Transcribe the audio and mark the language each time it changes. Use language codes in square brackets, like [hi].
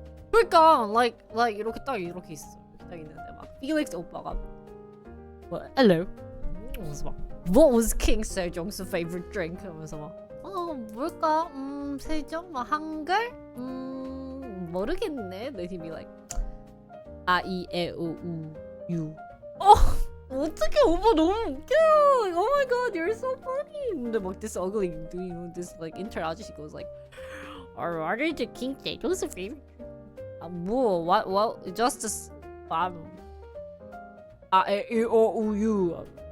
[ko] 그러니까 like 이렇게 딱 있어. 이렇게 딱 있는데 막 Felix 오빠가 [en] hello. [ko] 그러면서 막 [en] What was King Sejong's favorite drink? [ko] 그러면서 막 뭘까? 세종? 뭐 한글? 모르겠네. [en] Then he'd be like [ko] 아, 이, 에, 오, 우, 유. 어떡해 오빠 너무 웃겨. [en] Oh my god, you're so funny. [ko] 근데 막 [en] this ugly, you know, this like intern 아저씨 goes like, what is the King Sejong's favorite? [ko] 뭐, [en] what, just [ko] 아, 에, 이, 오, 우, 유.